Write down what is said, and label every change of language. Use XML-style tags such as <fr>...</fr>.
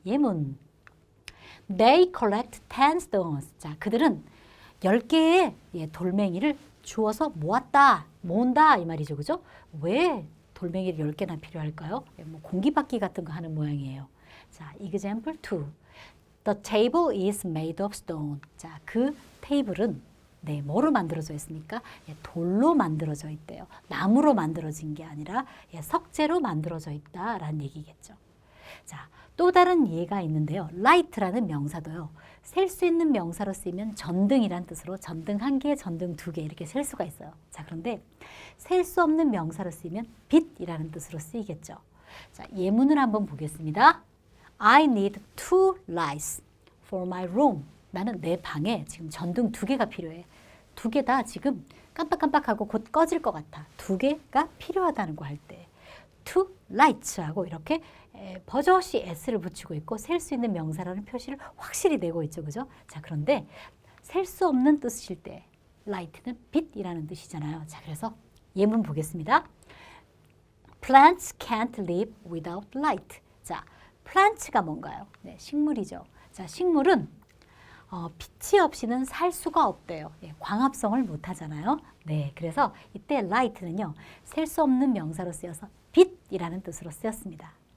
<ko>예문.</ko> <en>They collect 10 stones.</en> <ko>자, 그들은 10개의 돌멩이를 주워서 모은다 이 말이죠. 그죠? 왜 돌멩이를 10개나 필요할까요? 뭐 공기바퀴 같은 거 하는 모양이에요.</ko> <en>자, example 2. The table is made of stone.</en> <ko>자, 그 테이블은 네, 뭐로 만들어져 있습니까? 돌로 만들어져 있대요. 나무로 만들어진 게 아니라 석재로 만들어져 있다라는 얘기겠죠. 자, 또 다른 예가 있는데요. light라는 명사도요. 셀 수 있는 명사로 쓰이면 전등이란 뜻으로 전등 한 개, 전등 두 개 이렇게 셀 수가 있어요. 자, 그런데 셀 수 없는 명사로 쓰이면 빛이라는 뜻으로 쓰이겠죠. 자, 예문을 한번 보겠습니다.</ko> <en>I need 2 lights for my room.</en> <ko>나는 내 방에 지금 전등 2개가 필요해. 2개 다 지금 깜빡깜빡하고 곧 꺼질 것 같아. 2개가 필요하다는 거 할 때.</ko> <en>2 lights</en> <ko>하고 이렇게 버젓이 s를 붙이고 있고 셀 수 있는 명사라는 표시를 확실히 내고 있죠. 그죠? 자, 그런데 셀 수 없는 뜻일 때 light는 빛이라는 뜻이잖아요. 자, 그래서 예문 보겠습니다.</ko> <en>Plants can't live without light.</en> <ko>자, plant가 뭔가요? 네, 식물이죠. 자, 식물은 빛이 없이는 살 수가 없대요. 광합성을 못 하잖아요. 네, 그래서 이때 light는요, 셀 수 없는 명사로 쓰여서 빛이라는 뜻으로 쓰였습니다.</ko>